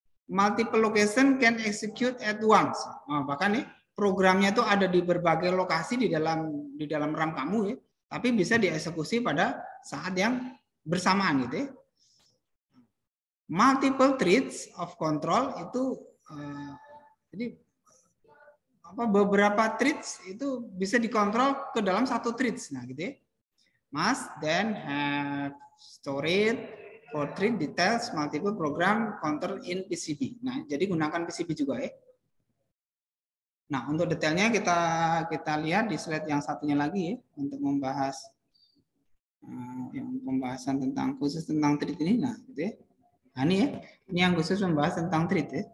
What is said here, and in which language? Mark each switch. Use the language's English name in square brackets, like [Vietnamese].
[English] Multiple location can execute at once. [Indonesian] Nah, bahkan nih programnya itu ada di berbagai lokasi di dalam RAM kamu ya, tapi bisa dieksekusi pada saat yang bersamaan gitu ya. [English] Multiple threads of control [Indonesian] itu jadi beberapa threads itu bisa dikontrol ke dalam satu threads. Nah, gitu ya. [English] Must then have storage for thread details multiple program counter in PCB. [Indonesian] Nah, jadi gunakan PCB juga ya. Nah, untuk detailnya kita lihat di slide yang satunya lagi ya untuk membahas yang pembahasan khusus tentang thread ini. Nah, gitu ya. Nah, ini ya, ini yang khusus membahas tentang thread ya.